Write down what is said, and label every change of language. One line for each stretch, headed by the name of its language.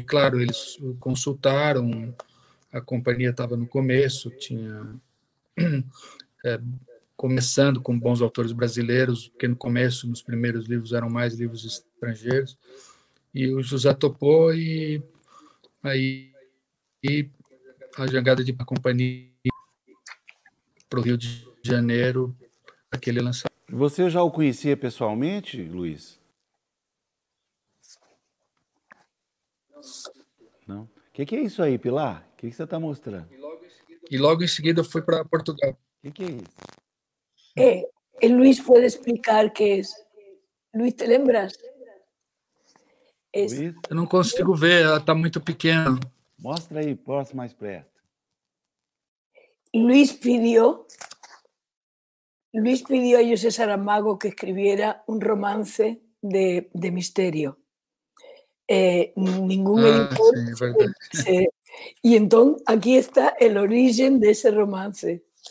Portuguese: Claro, eles consultaram, a companhia estava no começo, tinha começando com bons autores brasileiros, porque no começo, nos primeiros livros, eram mais livros estrangeiros, e o José topou, e aí a jogada de uma companhia para o Rio de Janeiro, aquele lançamento. Você já o conhecia pessoalmente, Luiz? Não? O que é isso aí, Pilar? O que você está mostrando? E logo em seguida fui para Portugal. O que é isso?
Spanish: El Luis puede explicar qué es.
Portuguese: Luis, ¿te lembras? Luiz? Eu não consigo ver, ela está muito pequena. Mostra aí, posso mais perto.
Spanish: Luis pidió a José Saramago que escribiera un romance de misterio. Ningún editor. Sí, y entonces aquí está el origen de ese romance.